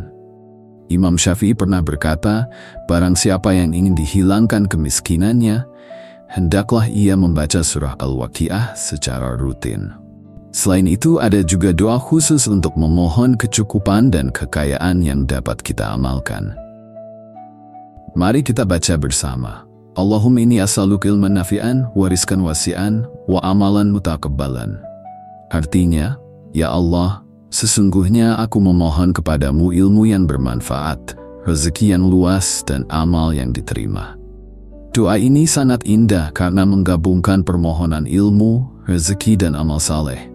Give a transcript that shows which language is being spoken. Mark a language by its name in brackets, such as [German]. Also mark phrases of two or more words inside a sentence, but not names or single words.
[Indonesian] Imam Syafi'i pernah berkata, barang siapa yang ingin dihilangkan kemiskinannya, hendaklah ia membaca surah Al-Waqiah secara rutin. Selain itu, ada juga doa khusus untuk memohon kecukupan dan kekayaan yang dapat kita amalkan. Mari kita baca bersama. [Arabic] اللهم إني أسألك علما نافعا ورزقا واسعا, وعملا متقبلا. [Indonesian] Artinya, ya Allah, sesungguhnya aku memohon kepadamu ilmu yang bermanfaat, rezeki yang luas, dan amal yang diterima. Doa ini sangat indah karena menggabungkan permohonan ilmu, rezeki, dan amal saleh.